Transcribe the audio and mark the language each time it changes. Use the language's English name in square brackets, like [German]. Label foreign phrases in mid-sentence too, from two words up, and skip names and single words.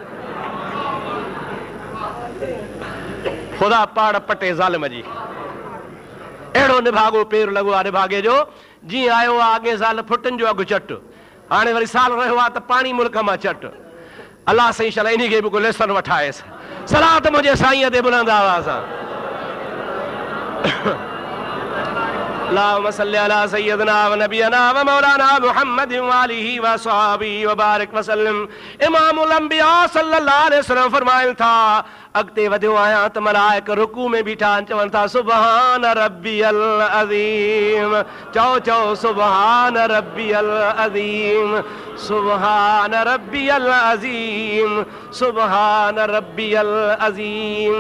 [Sindhi] ख़ुदा पाड़ पटे ज़ालिम जी। अहिड़ो निभागो पेर लॻो आहे निभागे जो, जीअं आयो आहे अॻे साल फुटनि जो अघु चट, हाणे वरी साल रहियो आहे त पाणी मुल्क मां चट। अलाह साईं शल इन खे बि को लेसन वठाएसि। सलात मुंहिंजे साईं ते बुलंद आवाज़ सां। [Arabic] اللهم صل على سيدنا ونبينا ومولانا محمد وآله وصحبه وبارك وسلم. إمام الأنبياء صلى الله عليه وسلم [Sindhi] फरमाइनि था, अॻिते वधियो आहियां त मलाइक रुकू में बीठा आहिनि, चवनि था [Arabic] سبحان ربي العظيم. चओ चओ سبحان ربي العظيم، سبحان ربي العظيم، سبحان ربي العظيم.